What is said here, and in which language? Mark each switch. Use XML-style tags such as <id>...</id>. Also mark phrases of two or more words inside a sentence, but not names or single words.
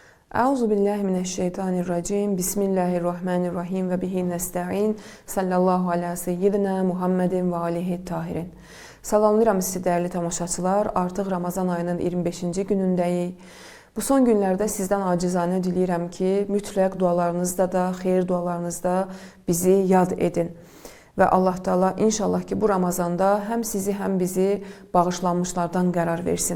<ar>أعوذ بالله من الشيطان الرجيم. بسم الله الرحمن الرحيم وبه نستعين. صلى الله على سيدنا محمد وآله الطاهرين.</ar> <az>Salamlayıram sizi dəyərli tamaşaçılar. Artıq Ramazan ayının 25-ci günündəyik. Bu son günlərdə sizdən acizanə diləyirəm ki, mütləq dualarınızda da, xeyir dualarınızda bizi yad edin. Və Allah Taala inşallah ki, bu Ramazanda həm sizi, həm bizi bağışlanmışlardan qərar versin.</az>